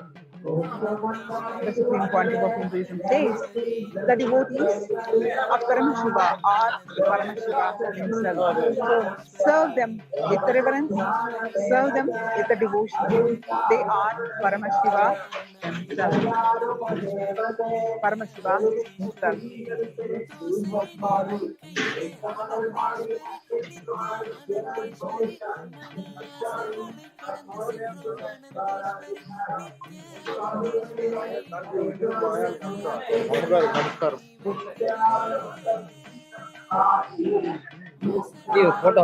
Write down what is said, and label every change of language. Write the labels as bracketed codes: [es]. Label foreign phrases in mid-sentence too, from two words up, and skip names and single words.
[en] The Supreme Pontiff of Hinduism says the devotees of Paramashiva are Paramashiva himself. So serve them with reverence, serve them with the devotion. They are Paramashiva himself. Paramashiva himself. [ta] நித்யானந்தேஸ்வரி ஆகாசங்களை கடந்து செல்லும் ஆனந்தேஸ்வரி நித்யானந்தேஸ்வரி [te] నమస్కారం ఫోటో